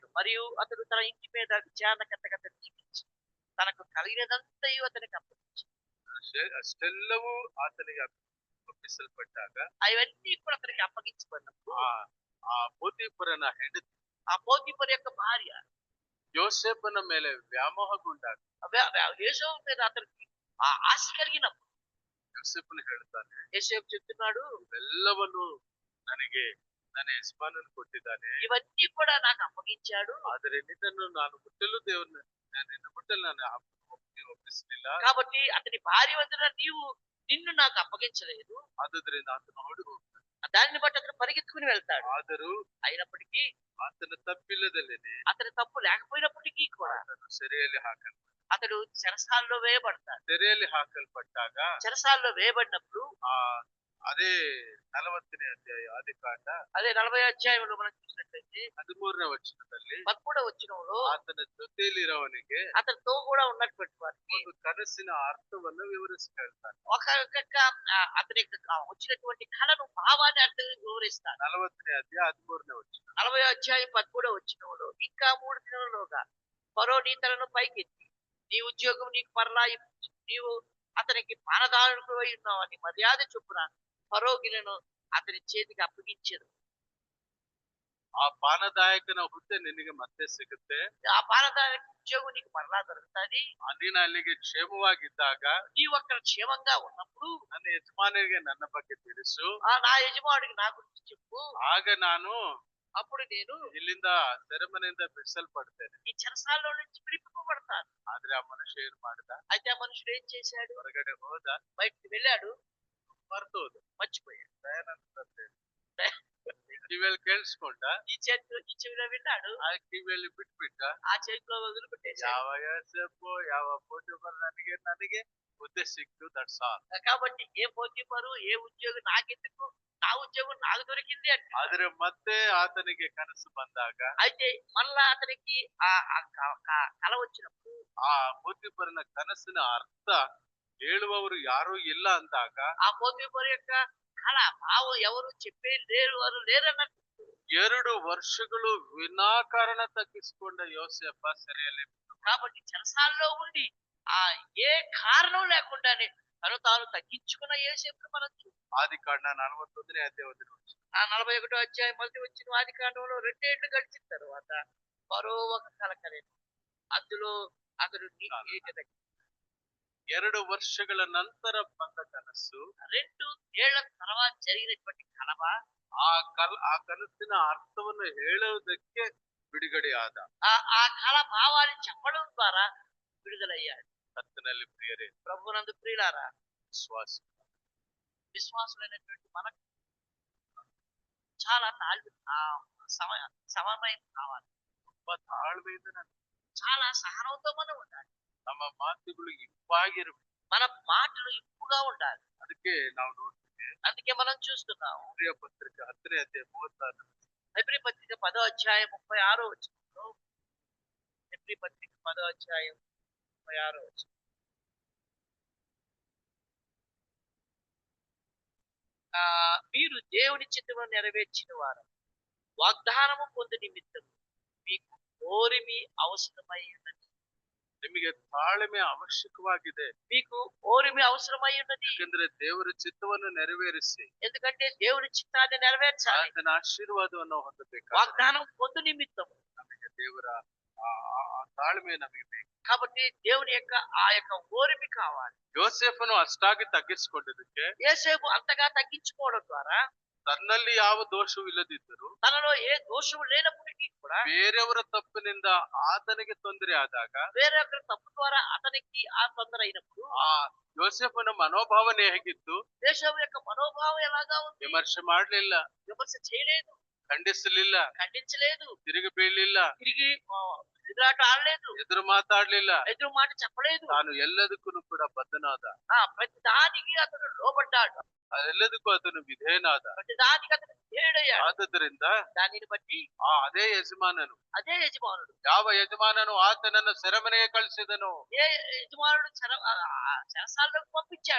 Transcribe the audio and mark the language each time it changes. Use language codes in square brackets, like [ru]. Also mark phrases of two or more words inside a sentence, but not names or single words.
[te] మరియు అతడు తన ఇంటి మీద విచారణకర్తగా నియమించి తనకు కలిగినదంతయు అతనికి అప్పగించి [kn] ಅಷ್ಟೆಲ್ಲವೂ ಆತನಿಗೆ ಒಪ್ಪಿಸಲ್ಪಟ್ಟಾಗ [te] అవన్నీ కూడా అతనికి అప్పగించబడినప్పుడు [kn] ಆ ಪೋತಿಫರನ ಹೆಂಡತಿ [te] ఆ పోతీఫరు యొక్క భార్య [kn] ಯೋಸೇಫನ ಮೇಲೆ ವ್ಯಾಮೋಹಗೊಂಡಾಗ [te] యేసేపు మీద అతనికి ఆ ఆశ కలిగినప్పుడు [kn] ಯೋಸೇಫನು ಹೇಳ್ತಾನೆ, [te] యేసేపు చెప్తున్నాడు, [kn] ಇವೆಲ್ಲವನ್ನು ನನಗೆ ನನ್ನ ಯಜಮಾನನು ಕೊಟ್ಟಿದ್ದಾನೆ, [te] ఇవన్నీ కూడా నాకు అప్పగించాడు. [kn] ಆದರೆ ನಿನ್ನನ್ನು ನಾನು ಮುಟ್ಟಲು ದೇವರನ್ನ ನಿನ್ನ ಮುಟ್ಟಲು ನಾನು ಒಪ್ಪಿಸಲಿಲ್ಲ. [te] కాబట్టి అతని భార్య వద్ద నిన్ను నాకు అప్పగించలేదు. [kn] ಆದುದರಿಂದ ಆತನು ಓಡಿ ಹೋಗ್ತಾನೆ. [te] దాన్ని బట్టి అతను పరిగెత్తుకుని వెళ్తాడు. [kn] ಆದರೂ [te] అయినప్పటికీ [kn] ಆತನ ತಪ್ಪಿಲ್ಲದಲ್ಲೇನೆ [te] అతని తప్పు లేకపోయినప్పటికీ కూడా [kn] ಆತನು ಸೆರೆಯಲ್ಲಿ ಹಾಕಲ್ಪಟ್ಟ. [te] అతడు చెరసాల్లో వేయబడతాడు. [kn] ಸೆರೆಯಲ್ಲಿ ಹಾಕಲ್ಪಟ್ಟಾಗ [te] చెరసాల్లో వేయబడినప్పుడు [kn] ಆ ಅದೇ 40ನೇ ಅಧ್ಯಾಯ ಆದಿಕಾಂಡ [te] అదే 40వ అధ్యాయంలో మనం చూసినట్లయితే [kn] 13ನೇ ವಚನದಲ್ಲಿ [te] 13వ వచనంలో [kn] ಆತನ ಜೊತೆಯಲ್ಲಿರೋವನಿಗೆ [te] అతనితో కూడా ఉన్నటువంటి వారికి [kn] ಒಂದು ಕನಸಿನ ಅರ್ಥವನ್ನು ವಿವರಿಸಿ ಹೇಳ್ತಾನೆ. [te] అతని వచ్చినటువంటి కళను భావాన్ని అర్థం వివరిస్తాడు. 40ನೇ అధ్యాయ 13ನೇ వచనం. 40వ అధ్యాయం 13వ వచనంలో ఇంకా 3 దినాలలోగా ఫరో నీ తలను పైకెత్తి నీ ఉద్యోగం నీకు మరలా నీవు అతనికి పానదారుడు అయి ఉన్నావు అని మర్యాద చొప్పున ఫరో గిన్నెను అతని చేతికి అప్పగించేది. [kn] ಆ ಪಾನದಾಯಕನ ಹುದ್ದೆ ನಿನಗೆ ಮತ್ತೆ ಸಿಗುತ್ತೆ. [te] ఆ పానదాయక ఉద్యోగం నీకు మరలా దొరుకుతుంది. [kn] ನೀನು ಅಲ್ಲಿಗೆ ಕ್ಷೇಮವಾಗಿದ್ದಾಗ [te] నీవు అక్కడ క్షేమంగా ఉన్నప్పుడు [kn] ನನ್ನ ಯಜಮಾನರಿಗೆ ನನ್ನ ಬಗ್ಗೆ ತಿಳಿಸು, [te] నా యజమానుడికి నా గురించి చెప్పు. [kn] ಆಗ ನಾನು [te] అప్పుడు నేను [kn] ಇಲ್ಲಿಂದ ಸೆರೆಮನೆಯಿಂದ ಬಿಡಿಸಲ್ಪಡ್ತೇನೆ. [te] ఈ చెరసాల్లో నుంచి విడిపింపబడతాను. [kn] ಆದ್ರೆ ಆ ಮನುಷ್ಯ ಏನ್ ಮಾಡ್ದ? [te] అయితే ఆ మనుషుడు ఏం చేశాడు? [kn] ಹೊರಗಡೆ ಹೋದ, [te] బయటికి వెళ్ళాడు, [kn] ಮರ್ತೋದು, [te] మర్చిపోయాడు. [kn] ಕಿವಿಯಲ್ಲಿ ಕೇಳಿಸ್ಕೊಂಡ, [te] ఈ చెవిలో విన్నాడు, [kn] ಆ ಕಿವಿಯಲ್ಲಿ ಬಿಟ್ಬಿಟ್ಟ. [te] ఆ చేతిలో వదిలిపెట్టేశాడు. [kn] ಯಾವ ಯೋಸೇಫು ಯಾವ ಪೋಟಿಫರ್ ನನಗೆ ಹುದ್ದೆ ಸಿಕ್ತು, [en] that's all. [te] కాబట్టి ఏ పోతీఫరు ఏ ఉద్యోగం నాకెందుకు, నా ఉద్యోగం నాకు దొరికింది అంటే. [kn] ಆದ್ರೆ ಮತ್ತೆ ಆತನಿಗೆ ಕನಸು ಬಂದಾಗ, [te] అయితే మళ్ళా అతనికి ఆ కళ వచ్చినప్పుడు [kn] ಆ ಪೋತಿಫರನ ಕನಸಿನ ಅರ್ಥ ಹೇಳುವವರು ಯಾರೂ ಇಲ್ಲ ಅಂದಾಗ [te] ఆ పోతీఫరు యొక్క కళ భావం ఎవరు చెప్పే వారు లేరన్నట్టు [kn] 2 ವರ್ಷಗಳು ವಿನಾಕಾರಣ ತಗ್ಗಿಸಿಕೊಂಡ ಯೋಸೇಫ ಸೆರೆಯಲ್ಲಿ. [te] కాబట్టి చెరసాల్లో ఉండి ఆ ఏ కారణం లేకుండానే తను తాను తగ్గించుకున్న యేసేపును మనం ఆది కాండ 41ನೇ అధ్యాయం ఆ 41 అధ్యాయం మొదటి వచ్చిన ఆది కాండంలో 2 ఏళ్ళు గడిచిన తర్వాత మరో ఒక కల కలిగింది. అందులో అతడు నీటి [kn] 2 ವರ್ಷಗಳ ನಂತರ ಬಂದ ಕನಸು [te] 2 ఏళ్ల తర్వాత జరిగినటువంటి కలవ [kn] ಆ ಕನಸಿನ ಅರ್ಥವನ್ನು ಹೇಳುವುದಕ್ಕೆ ಬಿಡುಗಡೆ ಆದ. [te] ఆ కల భావాన్ని చెప్పడం ద్వారా విడుదలయ్యాడు. [kn] ಕರ್ತನಲ್ಲಿ ಪ್ರಿಯರೇ, [te] ప్రభువునందు ప్రియులారా, [kn] ವಿಶ್ವಾಸ [te] విశ్వాసులైనటువంటి మనకు చాలా సమయం కావాలి. [kn] ತುಂಬಾ ತಾಳ್ಮೆಯಿಂದ [te] చాలా సహనంతో మనం ఉండాలి. [kn] ನಮ್ಮ ಮಾತುಗಳು ಇಂಪಾಗಿರಬೇಕು. [te] మన మాటలు ఇంపుగా ఉండాలి. [kn] ಅದಕ್ಕೆ ನಾವು ನೋಡ್ತೀವಿ [te] అందుకే మనం చూస్తున్నాం [kn] ಪ್ರಿಯ ಪತ್ರಿಕೆ 10ನೇ ಅಧ್ಯಾಯ 36 [te] హెబ్రీ పత్రిక 10వ అధ్యాయం 36వ వచనంలో, హెబ్రీ పత్రిక 10వ అధ్యాయం 36వ వచనం, మీరు దేవుని చిత్తమును నెరవేర్చిన వారు వాగ్దానము పొందు నిమిత్తం మీకు ఓరిమి అవసరమై ఉన్నది. [kn] ನಿಮಗೆ ತಾಳ್ಮೆ ಅವಶ್ಯಕವಾಗಿದೆ. [te] మీకు ఓరిమి అవసరమై ఉన్నది. [kn] ಯಾಕಂದ್ರೆ ದೇವರ ಚಿತ್ತವನ್ನು ನೆರವೇರಿಸಿ [te] ఎందుకంటే దేవుని చిత్తాన్ని నెరవేర్చాలి. [kn] ಆತನ ಆಶೀರ್ವಾದವನ್ನು ಹೊಂದಬೇಕು. [te] వాగ్దానం పొందు నిమిత్తం [kn] ನಮಗೆ ದೇವರ ಆ ತಾಳ್ಮೆ ನಮಗೆ ಬೇಕು. [te] కాబట్టి దేవుని యొక్క ఆ యొక్క ఓరిమి కావాలి. [kn] ಯೋಸೇಫನು ಅಷ್ಟಾಗಿ ತಗ್ಗಿಸಿಕೊಂಡಿದ್ದಕ್ಕೆ [te] యేసేపు అంతగా తగ్గించుకోవడం ద్వారా [kn] ತನ್ನಲ್ಲಿ ಯಾವ ದೋಷವೂ ಇಲ್ಲದಿದ್ದರೂ [te] తనలో ఏ దోషము లేనప్పటికీ కూడా [kn] ಬೇರೆಯವರ ತಪ್ಪಿನಿಂದ ಆತನಿಗೆ ತೊಂದರೆ ಆದಾಗ [te] వేరే ఒకరి తప్పు ద్వారా అతనికి ఆ తొందర అయినప్పుడు [kn] ಆ ಯೋಸೇಫನ ಮನೋಭಾವನೆ ಹೇಗಿತ್ತು? [te] యేసేపు యొక్క మనోభావం ఎలాగా ఉంది? [kn] ವಿಮರ್ಶೆ ಮಾಡ್ಲಿಲ್ಲ, [te] విమర్శ చేయలేదు, [kn] ಖಂಡಿಸಲಿಲ್ಲ, [te] ఖండించలేదు, [kn] ತಿರುಗಿ ಬೀಳಲಿಲ್ಲ, [te] తిరిగి ఎదురాట ఆడలేదు, [kn] ಎದುರು మాట్లాడಲಿಲ್ಲ. [te] ఎదురు మాట చెప్పలేదు. [kn] ತಾನು ಎಲ್ಲದಕ್ಕೂ ಕೂಡ ಬದ್ಧನಾದ. [te] ప్రతి దానికి అతను లోబడ్డాడు, [kn] ಎಲ್ಲದಕ್ಕೂ ಅದನ್ನು ವಿಧೇಯನಾದ. [te] ప్రతి దానికి అతను ధేయుడయ్యాడు. [kn] ಆದುದರಿಂದ [te] దానిని బట్టి [kn] ಅದೇ ಯಜಮಾನನು, [te] అదే యజమానుడు, [kn] ಯಾವ ಯಜಮಾನನು ಆತನನ್ನು ಸೆರೆಮನೆಗೆ ಕಳಿಸಿದನು, [te] ఏ యజమానుడు చెరసాల్లోకి పంపించాడు,